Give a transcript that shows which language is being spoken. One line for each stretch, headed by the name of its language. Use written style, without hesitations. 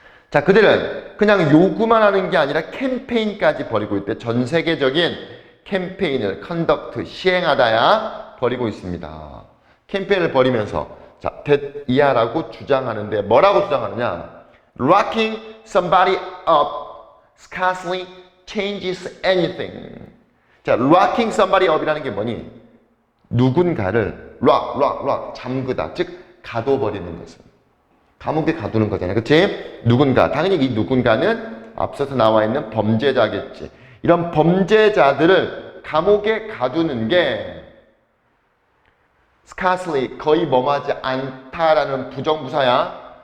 Korean: 자, 그들은 그냥 요구만 하는 게 아니라 캠페인까지 벌이고 있대. 전 세계적인 캠페인을 시행하다야 벌이고 있습니다. 캠페인을 벌이면서 자, that 이하라고 주장하는데 뭐라고 주장하느냐?
English: Locking somebody up scarcely changes anything.
Korean: 자,
English: locking somebody up
Korean: 이라는 게 뭐니? 누군가를 lock 잠그다, 즉 가둬버리는 것은. 감옥에 가두는 거잖아요. 그치? 누군가. 당연히 이 누군가는 앞서서 나와 있는 범죄자겠지. 이런 범죄자들을 감옥에 가두는 게 scarcely, 거의 뭐하지 않다라는 부정부사야.